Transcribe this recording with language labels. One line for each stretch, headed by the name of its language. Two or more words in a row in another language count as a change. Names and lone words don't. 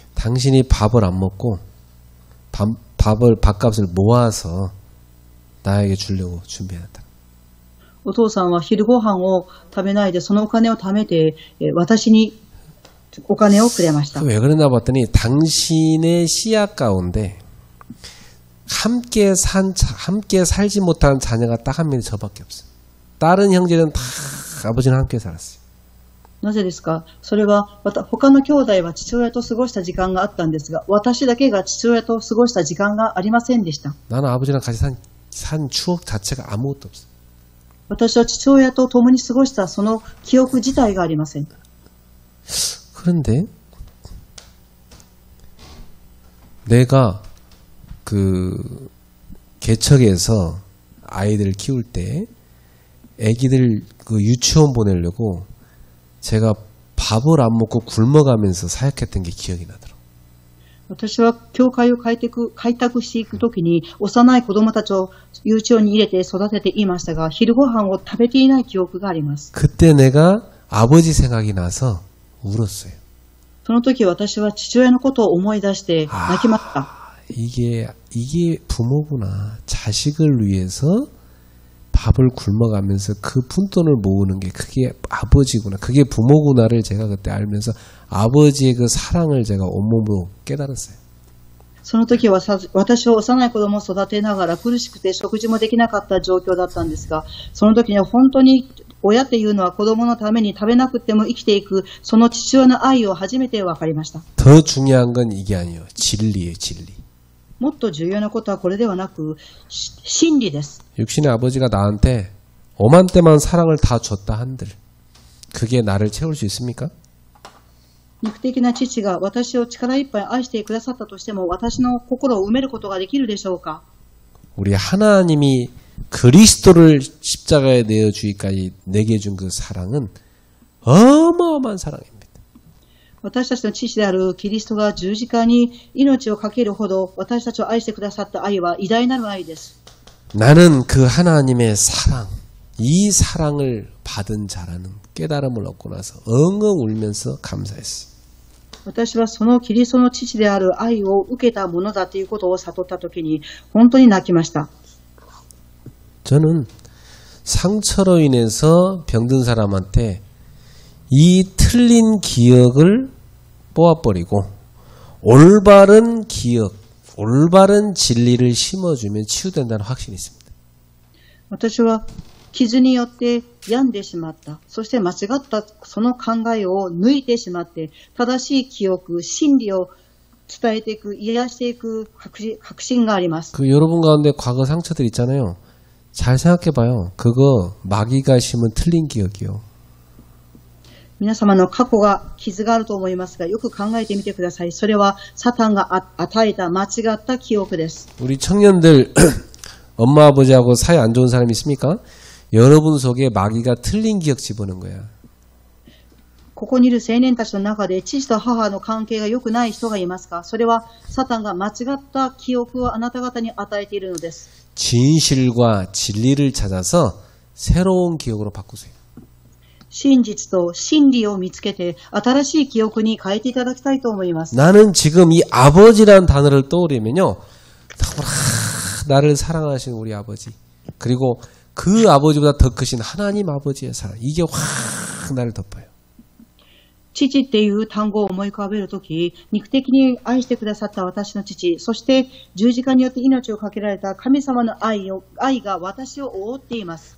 Korean: 당신이 밥을 안 먹고 밥값을 모아서 나에게 주려고 준비해놨다.
Japanese: お父さんは昼ご飯を食べないでそのお金を貯めて私にお金をくれました。
Korean: 왜 그러나 봤더니 당신의 씨앗 가운데 함께 살지 못한 자녀가 딱 한 명이 저밖에 없어요. 다른 형제는 다 아버지는 함께 살았어요.
Japanese: なぜですか。それは他の兄弟は父親と過ごした時間があったんですが私だけが父親と過ごした時間がありませんでした。
Korean: 나는 아버지랑 같이 산 추억 자체가 아무것도 없어요.
Japanese: 私は父親と共に過ごしたその記憶自体がありません。
Korean: 그런데 내가 그 개척에서 아이들 키울 때 애기들 그 유치원 보내려고 제가 밥을 안 먹고 굶어가면서 사역했던 게 기억이 나더라고요.
Japanese: 私は教会を開拓していくときに幼い子供たちを幼稚園に入れて育てていましたが昼ご飯を食べていない記憶があります。
Korean: 그때 내가 아버지 생각이 나서 울었어요.
Japanese: その時私は父親のことを思い出して泣きました。
Korean: 이게 부모구나. 자식을 위해서 밥을 굶어가면서 그 푼돈을 모으는 게 그게 아버지구나. 그게 부모구나를 제가 그때 알면서 아버지의 그 사랑을 제가 온몸으로 깨달았어요.
Japanese: その時は私は幼い子供を育てながら苦しくて食事もできなかった状況だったんですが、その時には本当に親っていうのは子供のために食べなくても生きていくその父親の愛を初めて分かりました。
Korean: 더 중요한 건 이게 아니에요. 진리예요, 진리.
Japanese: もっと重要なことはこれではなく真理です。
Korean: 육신의 아버지가 나한테 엄한 때만 사랑을 다 줬다 한들 그게 나를 채울 수 있습니까?
Japanese: 肉的な父が私を力いっぱい愛してくださったとしても私の心を埋めることができるでしょうか。
Korean: 우리 하나님이 그리스도를 십자가에 내어주기까지 내게 준 그 사랑은 어마어마한 사랑입니다.
Japanese: 私たちの父であるキリストが十字架に命を懸けるほど私たちを愛してくださった愛は偉大なる愛です。
Korean: 나는 그 하나님의 사랑, 이 사랑을 받은 자라는 깨달음을 얻고 나서 엉엉 울면서 감사했어요.
Japanese: 私はそのキリストの父である愛を受けたものだということを悟ったときに本当に泣きました。
Korean: 저는 상처로 인해서 병든 사람한테 이 틀린 기억을 뽑아버리고 올바른 기억, 올바른 진리를 심어주면 치유된다는 확신이 있습니다.
Japanese: 私は傷によって病んでしまった。そして間違ったその考えを抜いてしまって、正しい記憶、真理を伝えていく、癒していく確信があります。
Korean: 여러분 가운데 과거 상처들 있잖아요. 잘 생각해봐요. 그거 마귀가 심은 틀린 기억이요.
Japanese: 皆様の過去が傷があると思いますが、よく考えてみてください。それはサタンが与えた間違った記憶です。
Korean: 우리 청년들 엄마 아버지하고 사이 안 좋은 사람 있습니까? 여러분 속에 마귀가 틀린 기억 집어넣은 거야.
Japanese: ここにいる青年たちの中で父と母の関係が良くない人がいますか？それはサタンが間違った記憶をあなた方に与えているのです。
Korean: 진실과 진리를 찾아서 새로운 기억으로 바꾸세요.
Japanese: 真実と真理を見つけて新しい記憶に変えていただきたいと思います。
Korean: 나는 지금 이 아버지라는 단어를 떠올리면요. 너무나 나를 사랑하시는 우리 아버지 그리고 그 아버지보다 더 크신 하나님 아버지의 사랑 이게 확 나를 덮어요.
Japanese: 父っていう単語を思い浮かべるとき、肉的に愛してくださった私の父、そして十字架によって命をかけられた神様の愛が私を覆っています。